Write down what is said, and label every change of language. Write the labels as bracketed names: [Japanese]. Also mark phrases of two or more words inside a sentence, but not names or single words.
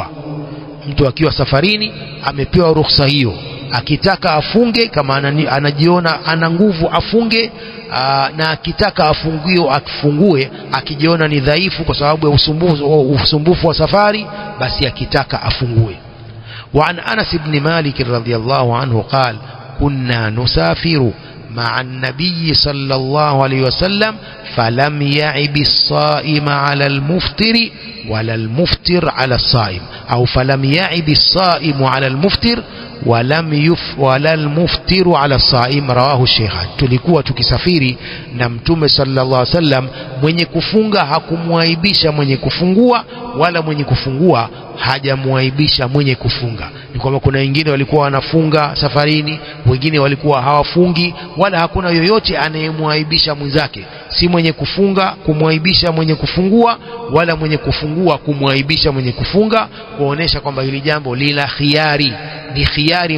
[Swahili] Mtu akiwa safarini amepewa ruhusa hiyo, akitaka afunge kama anajiona ana nguvu afunge, na akitaka afungue akijiona ni dhaifu kwa sababu ya usumbufu wa safari, basi akitaka afungue. [Arabic] وعن أنس بن مالك رضي الله عنه قال كنا نسافر مع النبي صلى الله عليه وسلم فلم يعب الصائم على المفطر ولا المفطر على الصائم أو فلم يعب الصائم على المفطر ولا المفطر على الصائم رواه الشيخان. [Swahili] Tulikuwa tukisafiri na Mtume [Arabic] صلى الله عليه وسلم, [Swahili] mwenye kufunga hakumwaibisha mwenye kufungua, wala mwenye kufungua hajamuaibisha mwenye kufunga. Ni kwamba kuna wengine walikuwa wanafunga safarini, wengine walikuwa hawafungi, wala hakuna yoyote anayemuaibisha mwenzake, si mwenye kufunga kumwaibisha mwenye kufungua, wala mwenye kufungua kumwaibisha mwenye kufunga, kuonesha kwamba hili jambo lila khiari, ni khiari.